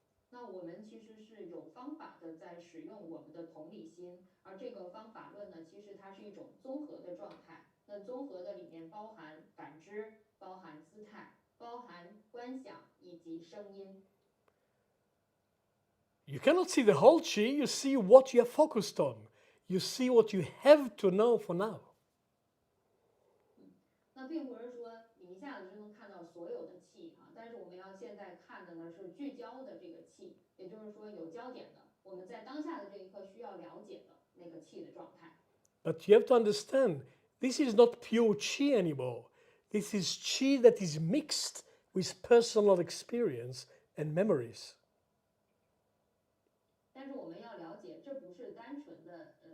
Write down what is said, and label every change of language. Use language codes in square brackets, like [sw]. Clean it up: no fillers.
[zh] 那我们其实是有方法的在使用我们的同理心，而这个方法论呢，其实它是一种综合的状态。那综合的里面包含感知，包含姿态，包含观想以及声音。 [en] You cannot see the whole chi, you see what you are focused on. You see what you have to know for now. [zh] 那并不是说你一下子就能看到所有的气但是我们要现在看的呢是聚焦的这个气，也就是说有焦点的，我们在当下的这一刻需要了解的那个气的状态。 [en] But you have to understand, this is not pure chi anymore. This is chi that is mixed with personal experience and memories. [zh] 但是我们要了解，这不是单纯的